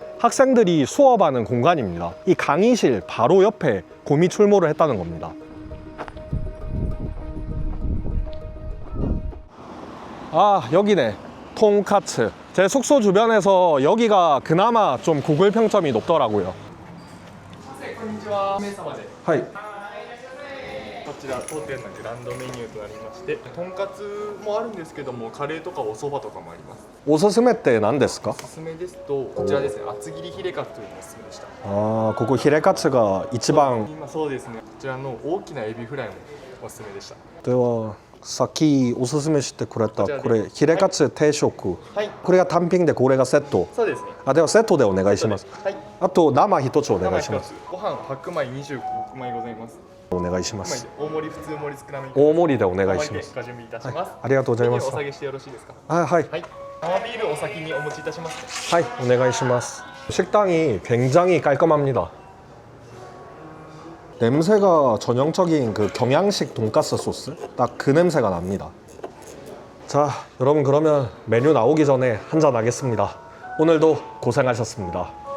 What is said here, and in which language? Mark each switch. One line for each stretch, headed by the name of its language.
Korean: 학생들이 수업하는 공간입니다. 이 강의실 바로 옆에 곰이 출몰을 했다는 겁니다. 아, 여기네. 통카츠. 제 숙소 주변에서 여기가 그나마 좀 구글 평점이 높더라고요.
Japanese: はい。こちら当店のグランドメニューとなりまして、とんかつもあるんですけども、カレーとかお蕎麦とかもあります。おすすめって何ですか？おすすめですとこちらですね、厚切りヒレカツというのがおすすめでした。ああ、ここヒレカツが一番。今そうですね、こちらの大きなエビフライもおすすめでした。ではさっきおすすめしてくれたこちらでこれヒレカツ定食、はいこれが単品でこれがセット。そうですね。あ、ではセットでお願いします。はい。あと生一つお願いします。ご飯白米25枚ございます。お願いしま今す。大盛り普通盛り少なめ大盛りでお願大盛りいします。でご準備いたします、ありがとうございますお。下げしてよろしいですか。あ、はい。はい、生ビールお先にお持ちいたしますね。 하이, 오네가이시마스.
Korean: 식당이 굉장히 깔끔합니다. 냄새가 전형적인 그 경양식 돈가스 소스? 딱 그 냄새가 납니다. 자, 여러분 그러면 메뉴 나오기 전에 한잔 하겠습니다. 오늘도 고생하셨습니다.